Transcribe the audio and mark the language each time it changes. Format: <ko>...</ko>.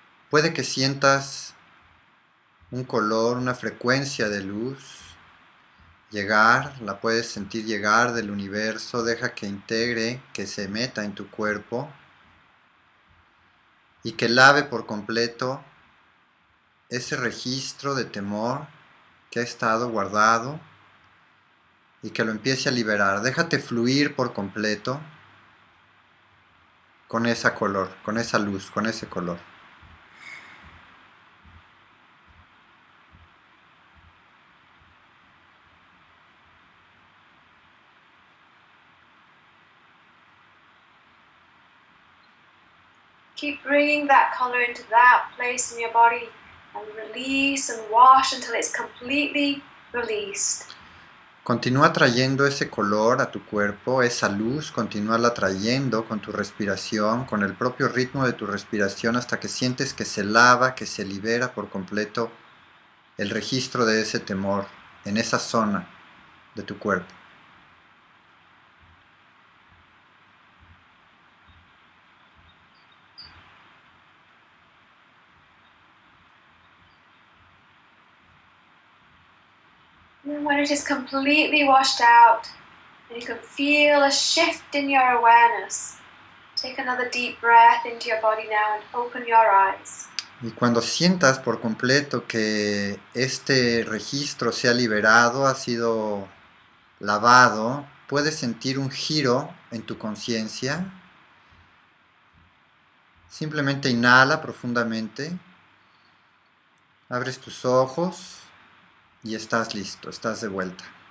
<es>Puede que sientas un color, una frecuencia de luz llegar, la puedes sentir llegar del universo, deja que integre, que se meta en tu cuerpo y que lave por completo ese registro de temor que ha estado guardado y que lo empiece a liberar. Déjate fluir por completo con ese color, con esa luz, con ese color.</es> <en>Keep bringing that color into that place in your body and release and wash until it's completely released.</en> <es>Continúa trayendo ese color a tu cuerpo, esa luz, continúala trayendo con tu respiración, con el propio ritmo de tu respiración hasta que sientes que se lava, que se libera por completo el registro de ese temor en esa zona de tu cuerpo.</es> <en>And when it is completely washed out, and you can feel a shift in your awareness, take another deep breath into your body now and open your eyes.</en> <es>Y cuando sientas por completo que este registro se ha liberado, ha sido lavado, puedes sentir un giro en tu conciencia. Simplemente inhala profundamente, abres tus ojos y estás listo, estás de vuelta.</es>